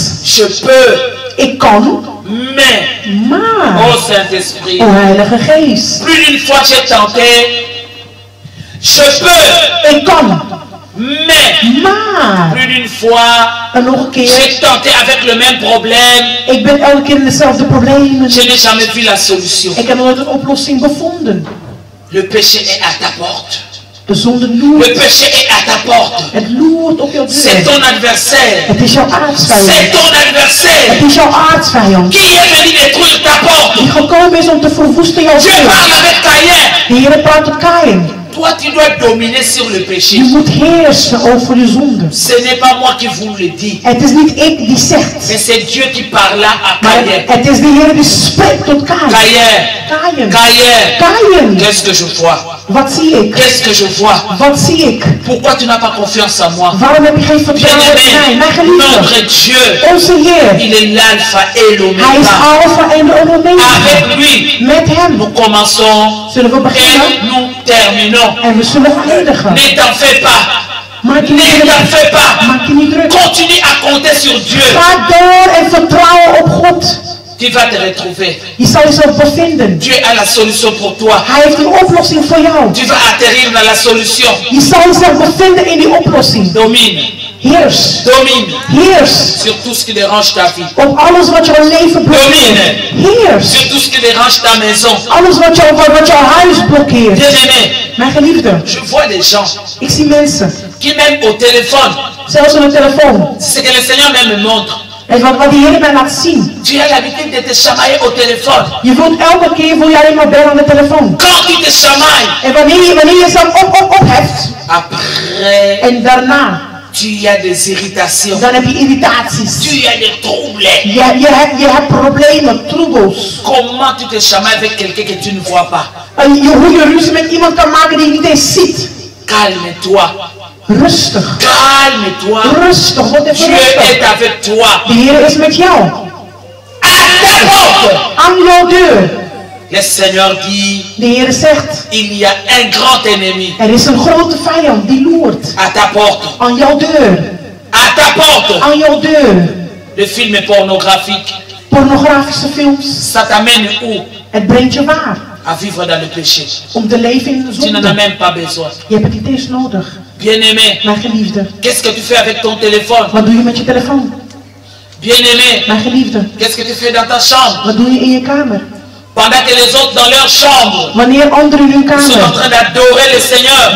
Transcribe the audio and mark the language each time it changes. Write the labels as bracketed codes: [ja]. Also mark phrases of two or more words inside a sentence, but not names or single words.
[fr] Je peux. [nl] Ik kan. Maar. [fr] Oh Saint-Esprit. [nl] O Heilige Geest. [fr] Plus d'une fois j'ai tenté. Je peux. [nl] Ik kan. Maar. [fr] Plus d'une fois. [nl] En nog een keer. [fr] J'ai tenté avec le même problème. [nl] Ik ben elke keer in dezelfde problemen. [fr] Je n'ai jamais vu la solution. [nl] Ik heb nooit een oplossing gevonden. [fr] Le péché est à ta porte. [nl] De zonde loert. [fr] Le péché est à ta porte. [nl] Het loert op jouw deur. [fr] C'est ton adversaire. [nl] Het is jouw aardsvijand. [fr] C'est ton adversaire. [nl] Het is jouw aardsvijand. [fr] Qui est venu détruire ta porte? [nl] Die gekomen is om te verwoesten jouw [fr] Dieu [nl] deur. [fr] parle avec Caïn. [nl] De Heer praat tot Kaïn. [fr] Toi, tu dois dominer sur le péché. [nl] Je moet heersen over de zonde. [fr] Ce n'est pas moi qui vous le dis. [nl] Het is niet ik die zegt. [fr] Mais c'est Dieu qui parla à [nl] Maar Caïn. het is de Heer die spreekt tot Kaïn. [fr] Caïn. Qu'est-ce que je vois? [nl] Wat zie ik? [fr] Qu'est-ce que je vois? [nl] Wat zie ik? [fr] Pourquoi tu n'as pas confiance en moi? [nl] Waarom heb je geen vertrouwen in mij? Mijn geliefde. [fr] Notre Dieu. [nl] Onze Heer. [fr] Il est l'alpha et l'oméga. [nl] Hij is alpha en de omega. [fr] Avec lui. [nl] Met hem. [fr] Nous commençons. [nl] Zullen we beginnen? [fr] Et nous terminons. [nl] En we zullen eindigen. [fr] Ne t'en fais pas. [nl] Maak je niet [fr] Ne t'en fais [nl] druk. [fr] pas. [nl] Maak je niet druk. [fr] Continue à compter sur Dieu. [nl] Ga door en vertrouwen op God. [fr] Tu vas te retrouver. [nl] Je zal jezelf bevinden. [fr] Dieu a la solution pour toi. [nl] Hij heeft een oplossing voor jou. [fr] Tu vas atterrir dans la solution. [nl] Je zal jezelf bevinden in die oplossing. [fr] Domine. [nl] Heers. [fr] Domine. [nl] Heers. [fr] Sur tout ce qui dérange ta vie. [nl] Op alles wat jouw leven blokkeert. Heers. [fr] Sur tout ce qui dérange ta maison. [nl] Alles wat jouw huis blokkeert. [fr] Bien-aimé. [nl] Mijn geliefde. [fr] Je vois des gens. [nl] Ik zie mensen. [fr] Qui même au téléphone. [nl] Zelfs op de telefoon. [fr] C'est ce que le Seigneur même me montre. [nl] En wat de Heer mij laat zien. [fr] Tu as l'habitude de te chamailler au téléphone. [nl] Je voelt elke keer wil jij maar bellen aan de telefoon. [fr] Quand tu te chamailles. [nl] En wanneer je jezelf opheft. [fr] Après. [nl] En daarna. [fr] Tu as des irritations. [nl] Dan heb je irritaties. [fr] Tu as des troubles. [nl] Je hebt problemen, troebels. [fr] Comment tu te chamailles avec quelqu'un que tu ne vois pas? [nl] En hoe je ruzie met iemand kan maken die je niet eens ziet. [fr] Calme-toi. [nl] Rustig. [fr] Calme-toi. [nl] Rustig. Word even [fr] Dieu [nl] rustig. [fr] est avec toi. [nl] De Heer is met jou. [fr] À ta porte. [nl] Aan jouw deur. [fr] Le Seigneur dit. [nl] De Heer zegt. [fr] Il y a un grand ennemi. [nl] Er is een grote vijand die loert. [fr] À ta porte. [nl] Aan jouw deur. [fr] À ta porte. [nl] Aan jouw deur. [fr] Le film pornographique. [nl] Pornografische films. [fr] Ça t'amène où? [nl] Het brengt je waar. [fr] À vivre dans le péché. [nl] Om te leven in de [fr] Tu n'en as [nl] zonde. [fr] même pas besoin. [nl] Je hebt het niet eens nodig. [fr] Bien-aimé. [nl] Mijn geliefde. [fr] Qu'est-ce que tu fais avec ton téléphone? [nl] Wat doe je met je telefoon? [fr] Bien-aimé. [nl] Mijn geliefde. [fr] Qu'est-ce que tu fais dans ta chambre? [nl] Wat doe je in je kamer? [fr] Pendant que les autres dans leur chambre [nl] Wanneer anderen in hun [fr] sont en [nl] kamer [fr] train d'adorer le Seigneur.